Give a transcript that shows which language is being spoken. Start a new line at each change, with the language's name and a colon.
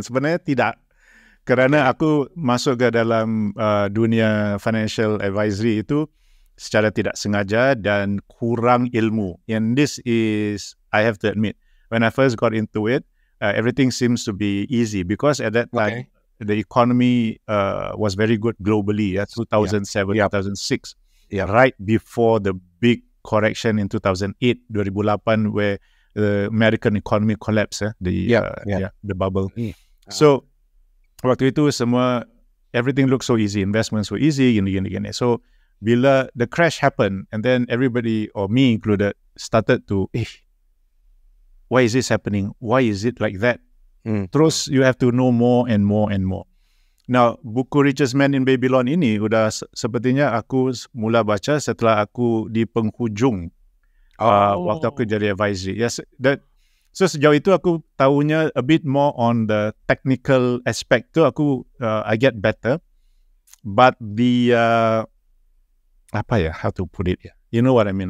Malay: Sebenarnya tidak, kerana aku masuk ke dalam dunia financial advisory itu secara tidak sengaja dan kurang ilmu.
English: And this is, I have to admit, when I first got into it, everything seems to be easy because at that time the economy was very good globally. 2007, 2006, right before the big correction in 2008, 2008, where the American economy collapsed, the bubble. So
Malay: waktu itu semua
English: everything looked so easy, investments were easy,
Malay: gini.
English: So bila the crash happened, and then everybody, or me included, started to why is this happening? Why is it like that?
Malay: Terus
English: you have to know more and more and more.
Malay: Now, buku Richest Man in Babylon ini udah sepertinya aku mula baca setelah aku di penghujung waktu aku jadi advisory.
English: Yes, so
Malay: sejauh itu aku tahunya
English: a bit more on the technical aspect
Malay: tu aku
English: I get better, but the how to put it? You know what I mean?